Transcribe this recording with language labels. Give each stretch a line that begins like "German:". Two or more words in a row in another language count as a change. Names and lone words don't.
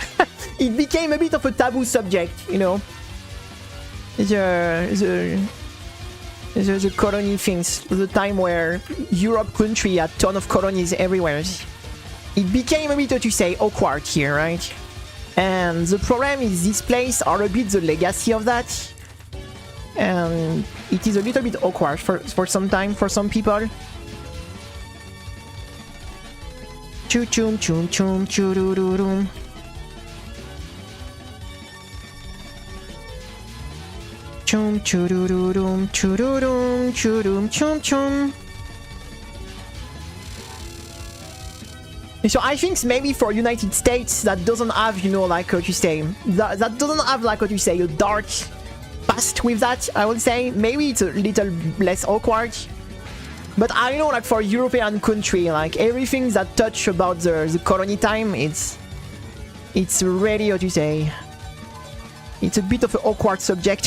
English: It became a bit of a taboo subject, you know. The colony things, the time where Europe country had ton of colonies everywhere. It became a bit, what you say, awkward here, right? And the problem is these places are a bit the legacy of that. And it is a little bit awkward for some time, for some people. Choo choom choom choom choo-doo-doo-doom. Choom choo-doo-doo-doom choo-doo-doom choo-doom choom choom. So I think maybe for United States that doesn't have, you know, like what you say, that doesn't have like what you say, a dark past with that, I would say. Maybe it's a little less awkward. But I know, like, for European country, like, everything that touch about the colony time, it's really, what you say, it's a bit of an awkward subject.